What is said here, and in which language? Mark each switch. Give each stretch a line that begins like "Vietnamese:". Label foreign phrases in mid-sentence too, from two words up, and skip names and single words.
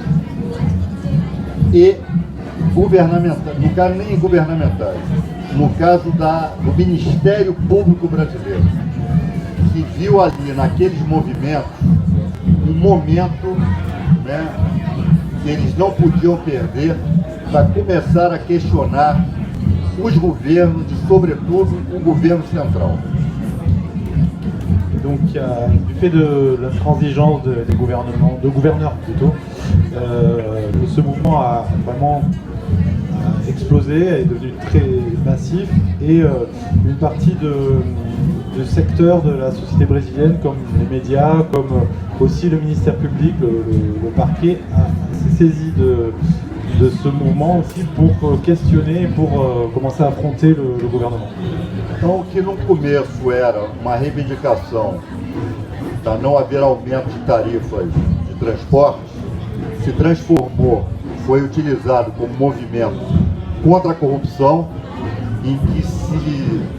Portuguese: e governamentais, no caso nem governamentais, no caso do Ministério Público Brasileiro, que viu ali naqueles movimentos um momento, né, que eles não podiam perder para começar a questionar os governos e, sobretudo, o governo central.
French: Donc, du fait de l'intransigeance des gouverneurs plutôt, ce mouvement a vraiment explosé, est devenu très massif et une partie de secteurs de la société brésilienne, comme les médias, comme aussi le ministère public, le parquet, s'est saisi de ce mouvement aussi pour questionner, pour commencer à affronter le gouvernement.
Portuguese: Então, o que no começo era uma reivindicação para não haver aumento de tarifas de transporte, se transformou, foi utilizado como movimento contra a corrupção, em que se